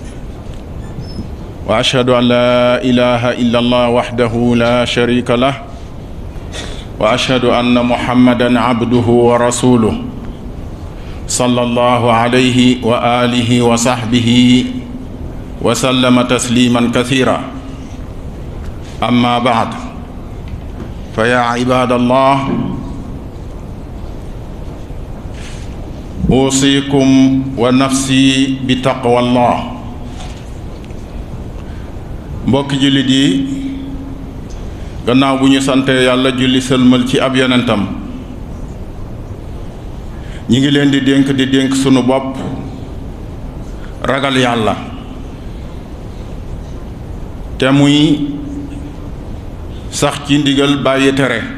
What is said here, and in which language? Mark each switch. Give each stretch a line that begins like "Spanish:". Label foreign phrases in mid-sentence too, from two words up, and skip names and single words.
Arabic: وأشهد أن لا إله إلا الله وحده لا شريك له وأشهد أن محمدًا عبده ورسوله صلى الله عليه وآله وصحبه وسلم تسليمًا كثيرا أما بعد فيا عباد الله أوصيكم ونفسي بتقوى الله
Wolof: mbokk jullit yi gannaaw bu ñu sante yàlla julli sëlmal ci ab yonentam ñi ngi leen di dénk sunu bopp ragal yàlla te muy sax ci ndigal bàyyi tere